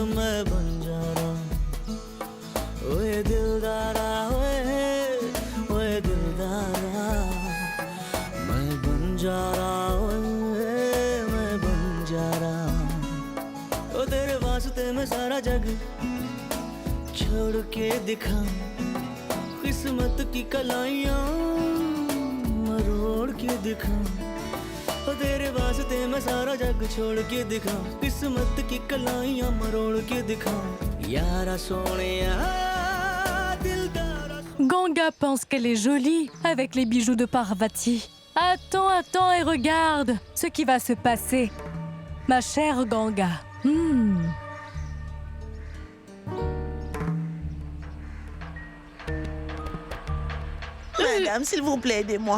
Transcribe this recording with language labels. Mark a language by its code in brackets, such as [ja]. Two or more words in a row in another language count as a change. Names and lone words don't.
[hi] मैं बन जा रहा ओए दिलदारा ओए दिलदारा मैं बन जा रहा ओए मैं बन जा रहा ओ तेरे वास्ते मैं सारा जग छोड़ के दिखा किस्मत की कलाइयाँ मरोड़ के दिखा तेरे वास्ते मैं सारा जग छोड़ के दिखा किस्मत की कलाइयाँ मरोड़ के दिखा यारा सोनिया दिलदारा। [fr] Ganga pense qu'elle est jolie avec les bijoux de Parvati. Attends et regarde ce qui va se passer. Ma chère Ganga. Madame, s'il vous plaît, aidez-moi.